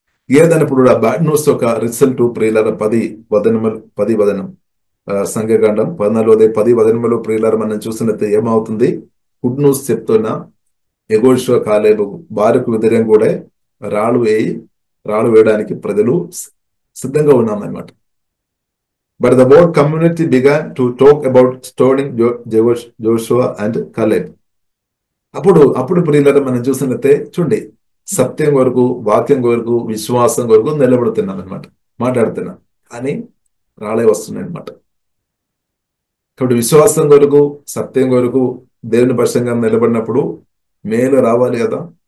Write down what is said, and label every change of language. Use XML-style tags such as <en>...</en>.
<te>ఏదన్నప్పుడు ఆ bad news ఒక result ప్రియులారా 10 వదనం సంఖ్యాకాండం 14 వదనములో ప్రియులారా మనం చూసినట్టు ఏమవుతుంది? గుడ్ న్యూస్ చెప్తున్నా యెహోషువ కాలేబు వారికి వ్యతిరేకంగా కూడా రాళ్ళు వేయడానికి ప్రజలు సిద్ధంగా ఉన్నామన్నమాట.</te> <en>But the whole community began to talk about stoning Joshua and Caleb.</en> <te>అప్పుడు ప్రియులారా మనం చూసినట్టే చూడండి, సత్యం కొరకు, వాక్యం కొరకు, విశ్వాసం కొరకు నిలబడుతున్నాం అనమాట, మాట్లాడుతున్నాం. కానీ రాళ్ళే వస్తున్నాయి అనమాట. కాబట్టి విశ్వాసం కొరకు, సత్యం కొరకు, దేవుని పక్షంగా నిలబడినప్పుడు మేలు రావాలి కదా.</te>